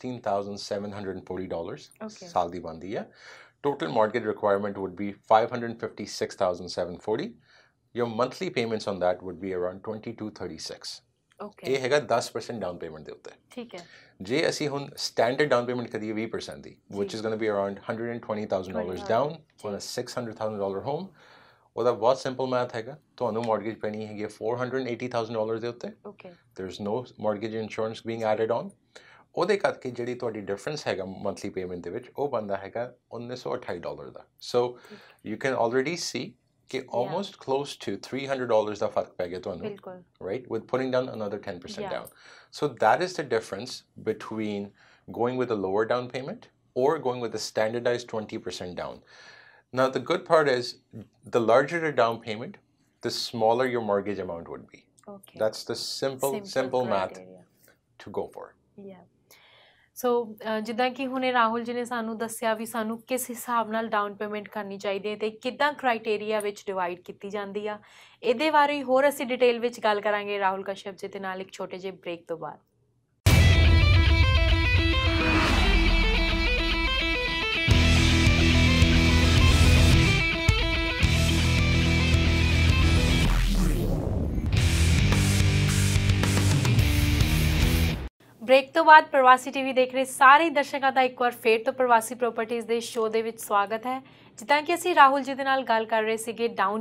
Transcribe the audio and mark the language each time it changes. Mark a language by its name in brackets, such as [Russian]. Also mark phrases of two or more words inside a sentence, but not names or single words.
[English] $16,740 [Punjabi] ਸਾਲ ਦੀ ਬਣਦੀ ਆ [English] total mortgage requirement would be $556,740 your monthly payments on that would be around $2,236 [Punjabi] ਇਹ ਹੈਗਾ [English] 10% down payment [Punjabi] ਦੇ ਉੱਤੇ ਠੀਕ ਹੈ ਜੇ ਅਸੀਂ ਹੁਣ [English] standard down payment ਕਰੀਏ 20% ਦੀ which is going to be around $120,000 down on a $600,000 home [Punjabi] ਉਹਦਾ ਬਹੁਤ [English] simple math [Punjabi] ਹੈਗਾ ਤੁਹਾਨੂੰ ਮਾਰਗੇਜ ਪੈਣੀ ਹੈਗੀ $480,000 ਦੇ ਉੱਤੇ [English] there is no mortgage insurance being added on [Punjabi] ਉਹਦੇ ਕਰਕੇ ਜਿਹੜੀ ਤੁਹਾਡੀ ਡਿਫਰੈਂਸ ਹੈਗਾ [English] monthly payment [Punjabi] ਦੇ ਵਿੱਚ ਉਹ ਬਣਦਾ ਹੈਗਾ $1,928 ਦਾ ਸੋ [English] you can already see ਕਿ almost close to $300 [Punjabi] ਦਾ ਫਰਕ ਪੈ ਗਿਆ ਤੁਹਾਨੂੰ [English] right with putting down another 10% down so that is the difference between going with a lower down payment or going with a standardized 20% down now the good part is the larger the down payment the smaller your mortgage amount would be that's the simple math to go for [Punjabi] ਸੋ ਜਿੱਦਾਂ ਕਿ ਹੁਣੇ ਰਾਹੁਲ ਜੀ ਨੇ ਸਾਨੂੰ ਦੱਸਿਆ ਵੀ ਸਾਨੂੰ ਕਿਸ ਹਿਸਾਬ ਨਾਲ [English] down payment [Punjabi] ਕਰਨੀ ਚਾਹੀਦੀ ਹੈ ਤੇ ਕਿੱਦਾਂ ਕ੍ਰਾਈਟੇਰੀਆ ਵਿੱਚ ਡਿਵਾਈਡ ਕੀਤੀ ਜਾਂਦੀ ਆ ਇਹਦੇ ਬਾਰੇ ਹੋਰ ਅਸੀਂ ਡਿਟੇਲ ਵਿੱਚ ਗੱਲ ਕਰਾਂਗੇ ਰਾਹੁਲ ਕਸ਼ਯਪ ਜੀ ਦੇ ਨਾਲ ਇੱਕ ਛੋਟੇ ਜਿਹੇ ਬ੍ਰੇਕ ਤੋਂ ਬਾਅਦ ਬ੍ਰੇਕ ਤੋਂ ਬਾਅਦ ਪ੍ਰਵਾਸੀ ਟੀਵੀ ਦੇਖ ਰਹੇ ਸਾਰੇ ਦਰਸ਼ਕਾਂ ਦਾ ਇੱਕ ਵਾਰ ਫੇਰ ਤੋਂ ਪ੍ਰਵਾਸੀ ਪ੍ਰਾਪਰਟੀਜ਼ ਦੇ ਸ਼ੋਅ ਦੇ ਵਿੱਚ ਸਵਾਗਤ ਹੈ ਜਿੱਦਾਂ ਕਿ ਅਸੀਂ ਰਾਹੁਲ ਜੀ ਦੇ ਨਾਲ ਗੱਲ ਕਰ ਰਹੇ ਸੀਗੇ ਡਾਊਨ